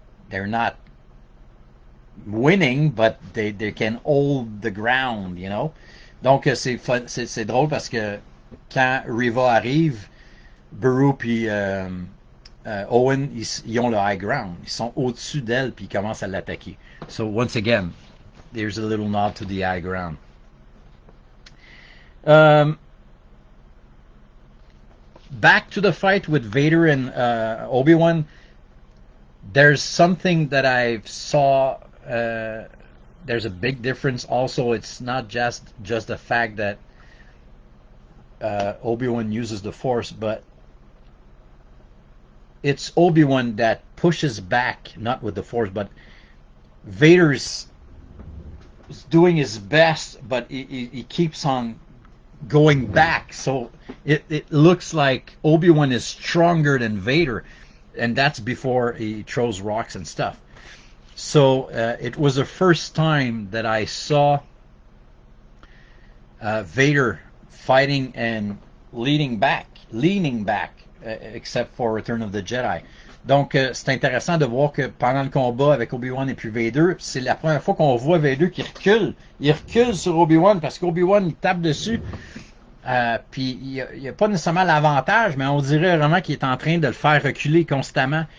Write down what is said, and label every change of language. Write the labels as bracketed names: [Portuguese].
[English] They're not winning, but they can hold the ground, you know. [French] Donc c'est drôle parce que quand Reva arrive, Beru puis Owen, ils ont le [English] high ground. [French] Ils sont au-dessus d'elle puis ils commencent à l'attaquer. [English] So once again, there's a little nod to the high ground. Back to the fight with Vader and Obi-Wan. There's something that I saw. There's a big difference. Also, it's not just the fact that Obi-Wan uses the Force, but it's Obi-Wan that pushes back, not with the Force, but Vader's doing his best, but he keeps on going back. So it looks like Obi-Wan is stronger than Vader. and that's before he throws rocks and stuff. So it was the first time that I saw Vader fighting and leaning back, except for Return of the Jedi. [French] Donc, c'est intéressant de voir que pendant le combat avec Obi-Wan et puis Vader, c'est la première fois qu'on voit Vader qui recule. Il recule sur Obi-Wan parce qu'Obi-Wan, il tape dessus. Puis, il n'y a pas nécessairement l'avantage, mais on dirait vraiment qu'il est en train de le faire reculer constamment.